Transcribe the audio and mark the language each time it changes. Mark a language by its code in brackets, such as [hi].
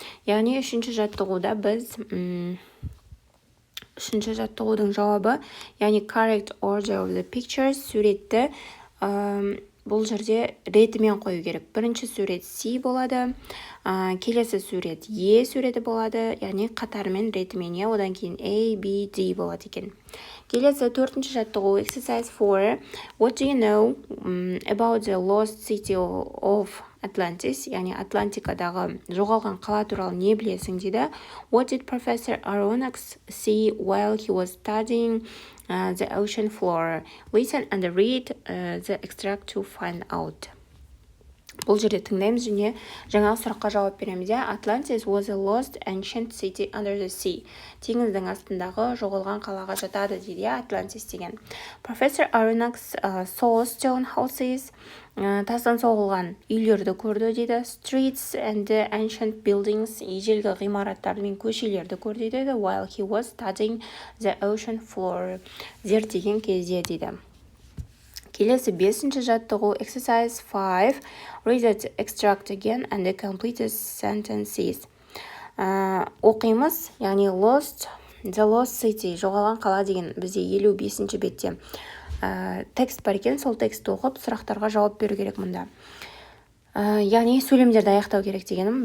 [kk] Яғни үшінші жаттығуда біз үшінші жаттығудың жауабы, яғни [en] correct order of the pictures, [kk] суретті бұл жерде ретімен қою керек. Бірінші сурет C болады, келесі сурет E суреті болады, яғни қатарымен ретімен, одан кейін A, B, D болады екен. Келесі төртінші жаттығу exercise 4. [en] What do you know about the lost city of Atlantis? [kk] Яғни Атлантикадағы жоғалған қала туралы не білесің дейді. [en] What did Professor Aronnax see while he was studying the ocean floor? Listen and read the extract to find out. [kk] Бұл жерде тыңдаймыз және жаңағы сұраққа жауап береміз. [en] Atlantis was a lost ancient city under the sea. [kk] Теңіздің астындағы жоғалған қалаға жатады дейді, Atlantis деген. [en] Professor Aronnax saw stone houses, [kk] тастан соғылған үйлерді көрді дейді. [en] Streets and ancient buildings, [kk] ежелгі ғимараттар мен көшелерді көрді дейді. [en] While he was studying the ocean floor, [kk] зерттеген кезде дейді. Келесі бесінші жаттығу exercise 5. [en] Read the extract again and complete the sentences. [kk] Оқимыз, яғни the lost city, жоғалған қала деген бізде 55-ші бетте текст бар екен, сол текстті оқып сұрақтарға жауап беру керек мұнда. Яғни сөйлемдерді аяқтау керек дегенім.